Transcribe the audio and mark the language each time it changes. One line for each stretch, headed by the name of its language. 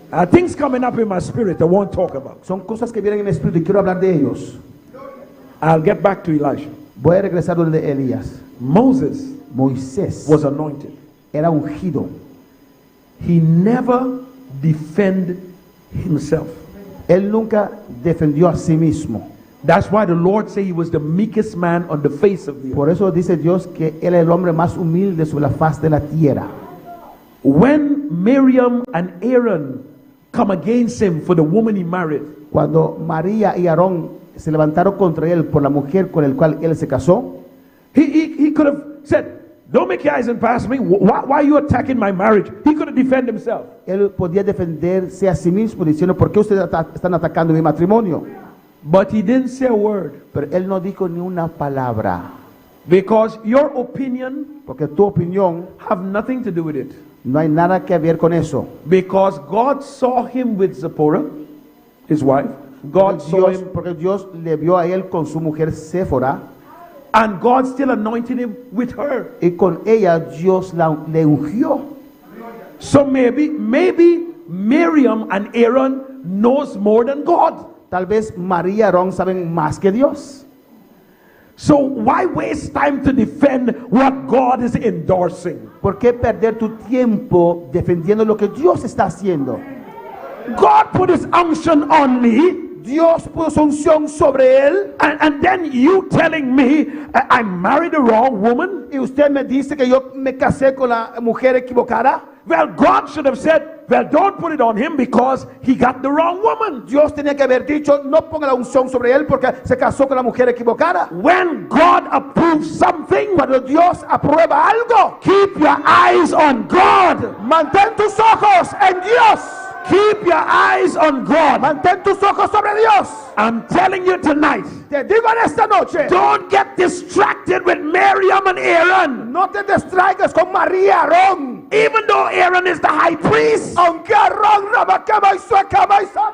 English: Things coming up in my spirit I won't talk about.
Spanish: Son cosas que vienen en mi espíritu y quiero hablar de ellos.
English: I'll get back to Elisha.
Spanish: Voy a regresar donde Elías. Moisés
English: Was anointed.
Spanish: era ungido.
English: He never defended himself.
Spanish: Él nunca defendió a sí mismo.
English: That's why the Lord said he was the meekest man on the face of the earth.
Spanish: Por eso dice Dios que él es el hombre más humilde sobre la faz de la tierra.
English: When Miriam and Aaron come against him for the woman he married,
Spanish: Cuando María y Aarón se levantaron contra él por la mujer con la cual él se casó,
English: he could have said, don't make your eyes and pass me. Why are you attacking my marriage? He could have defended himself.
Spanish: él podía defenderse a sí mismo diciendo, ¿por qué ustedes están atacando mi matrimonio?
English: But he didn't say a word.
Spanish: Pero él no dijo ni una palabra,
English: Because your opinion
Spanish: porque tu opinión
English: have nothing to do with it.
Spanish: no hay nada que ver con eso.
English: Because God saw him with Zipporah, his wife. God saw him,
Spanish: Porque Dios le vio a él con su mujer Séfora,
English: and God still anointed him with her.
Spanish: y con ella Dios le ungió.
English: So maybe Miriam and Aaron knows more than God.
Spanish: Tal vez María y Aarón saben más que Dios.
English: So why waste time to defend what God is endorsing?
Spanish: ¿Por qué perder tu tiempo defendiendo lo que Dios está haciendo?
English: God put his unction on me,
Spanish: Dios puso su unción sobre él,
English: and then you telling me I married the wrong woman?
Spanish: y usted me dice que yo me casé con la mujer equivocada.
English: Well, God should have said, well, don't put it on him because he got the wrong woman.
Spanish: Dios tenía que haber dicho, no ponga la unción sobre él porque se casó con la mujer equivocada.
English: When God approves something,
Spanish: Cuando Dios aprueba algo,
English: keep your eyes on God.
Spanish: mantén tus ojos en Dios.
English: Keep your eyes on God.
Spanish: Mantén tus ojos sobre Dios.
English: I'm telling you tonight,
Spanish: Te digo en esta noche,
English: don't get distracted with Miriam and Aaron.
Spanish: no te distraigas con María, Aarón.
English: Even though Aaron is the high priest.
Spanish: Aunque Aarón rabacaba y suecaba y